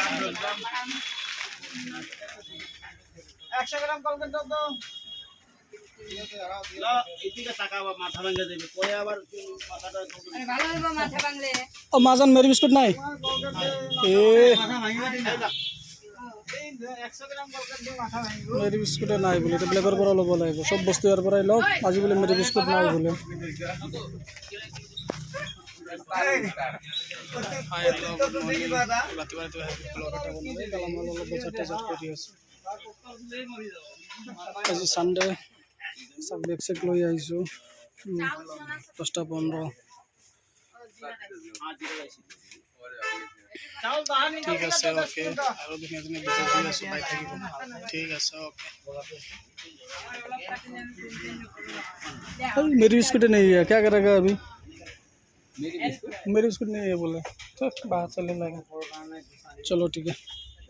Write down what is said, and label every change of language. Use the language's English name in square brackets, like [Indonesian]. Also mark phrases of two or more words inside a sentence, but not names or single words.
[Bangla] 100 গ্রাম কলকেট দাও তো। [Assamese] ও মাজান মেরি বিস্কুট নাই এ 100 গ্রাম কলকেট দিয়ে মাথা ভাঙিব। মেরি বিস্কুটে নাই বলে এটা ব্লেকৰ পৰা ল'ব লাগিব সব বস্তু ইয়াৰ পৰাই লওক আজি বোলে মেরি বিস্কুট নাই বোলে আজি সানডে সব বেগ চেক লৈ আহিছোঁ 10:15 [Hindi] चल बाहर निकल [Assamese] ঠিক আছে ওকে আৰু দিনে দিনে ভিডিঅ' দি আছোঁ পাই থাকিব ঠিক আছে [Hindi] ओके मेरी बिस्कुट नहीं है क्या करेगा अभी मेरी बिस्कुट नहीं है बोले तो बाहर चले जाएगा चलो ठीक है